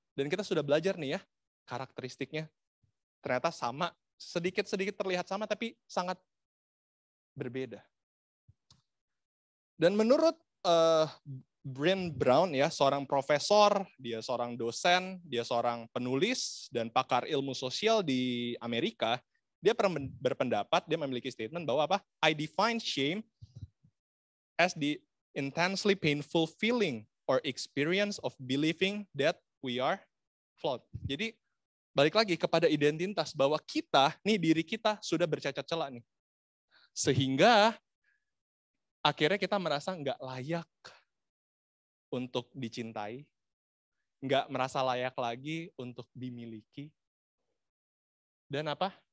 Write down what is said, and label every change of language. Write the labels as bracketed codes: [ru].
[id] Dan kita sudah belajar nih ya, karakteristiknya ternyata sama, sedikit-sedikit terlihat sama, tapi sangat berbeda. Dan menurut Brene Brown ya, seorang profesor, dia seorang dosen, dia seorang penulis dan pakar ilmu sosial di Amerika, dia berpendapat, dia memiliki statement bahwa apa? [en] I define shame as the intensely painful feeling or experience of believing that we are flawed. Jadi [id] balik lagi kepada identitas bahwa kita, nih diri kita sudah bercacat celah nih. Sehingga akhirnya kita merasa nggak layak untuk dicintai, nggak merasa layak lagi untuk dimiliki, dan apa?